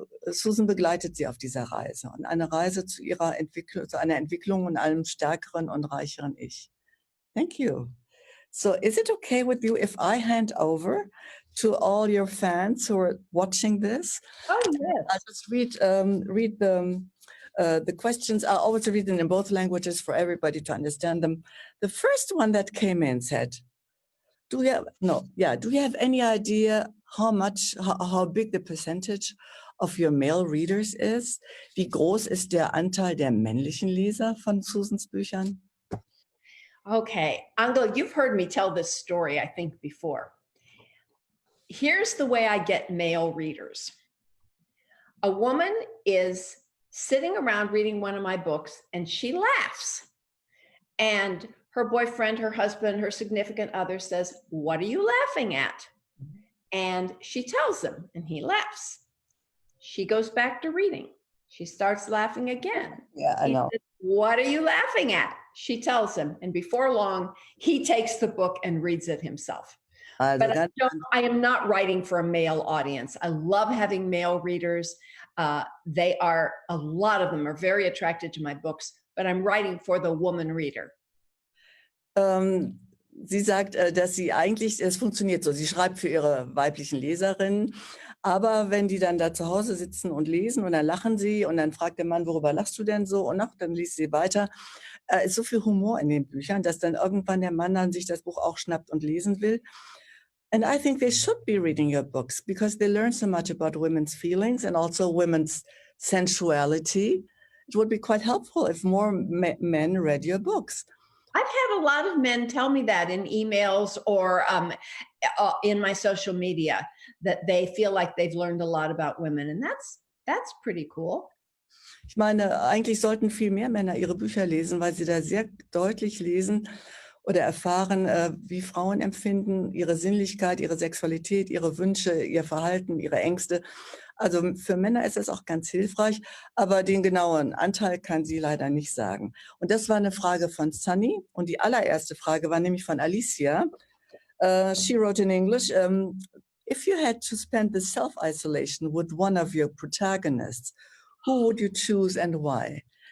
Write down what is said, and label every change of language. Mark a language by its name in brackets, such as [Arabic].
[German] Susan begleitet sie auf dieser Reise und eine Reise zu ihrer Entwicklung, zu einer Entwicklung und einem stärkeren und reicheren Ich. [English] Thank you. So is it okay with you if I hand over to all your fans who are watching this? Oh, yes. I'll just read the questions. I'll always read them in both languages for everybody to understand them. The first one that came in said, do you have any idea how big the percentage of your male readers is? [German] Wie groß ist der Anteil der männlichen Leser von Susans Büchern? [English] Okay, Angela, you've heard me tell this story, I think, before. Here's the way I get male readers. A woman is sitting around reading one of my books and she laughs. And her boyfriend, her husband, her significant other says, "What are you laughing at?" And she tells him and he laughs. She goes back to reading. She starts laughing again. Yeah, I know. Says, "What are you laughing at?" She tells him, and before long, he takes the book and reads it himself. But I am not writing for a male audience. I love having male readers. A lot of them are very attracted to my books, but I'm writing for the woman reader. [German] Sie sagt, dass sie eigentlich, es funktioniert so, sie schreibt für ihre weiblichen Leserinnen, aber wenn die dann da zu Hause sitzen und lesen und dann lachen sie und dann fragt der Mann, worüber lachst du denn so? Und dann liest sie weiter. Ist so viel Humor in den Büchern, dass dann irgendwann der Mann dann sich das Buch auch schnappt und lesen will. [English] And I think they should be reading your books because they learn so much about women's feelings and also women's sensuality. It would be quite helpful if more men read your books. I've had a lot of men tell me that in emails or in my social media, that they feel like they've learned a lot about women. And that's pretty cool. [German] Ich meine, eigentlich sollten viel mehr Männer ihre Bücher lesen, weil sie da sehr deutlich lesen oder erfahren, wie Frauen empfinden, ihre Sinnlichkeit, ihre Sexualität, ihre Wünsche, ihr Verhalten, ihre Ängste. Also für Männer ist es auch ganz hilfreich, aber den genauen Anteil kann sie leider nicht sagen. Und das war eine Frage von Sunny und die allererste Frage war nämlich von Alicia. [English] She wrote in English, if you had to spend the self-isolation with one of your protagonists, who would you choose and why?